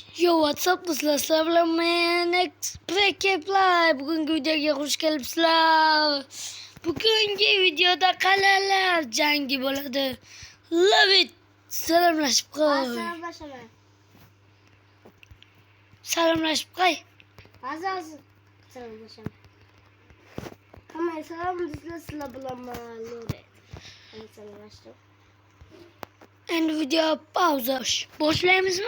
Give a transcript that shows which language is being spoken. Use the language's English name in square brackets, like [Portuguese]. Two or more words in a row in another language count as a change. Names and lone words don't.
[English] Yo, what's up do'stlar? [Uzbek] Sizlar bilan men Prekeplar. Bugungi videoga xush kelibsizlar. Bugungi videoda qal'alar jangi bo'ladi. [English] Love it. [Uzbek] Salomlashib qo'y. Salomlashaman. Salomlashib qo'y. Hozir salomlashaman. Hamma salom sizlar, sizlar bilan Lore. Hamma salomlashdim. Endi video pauza. Boshlaymizmi?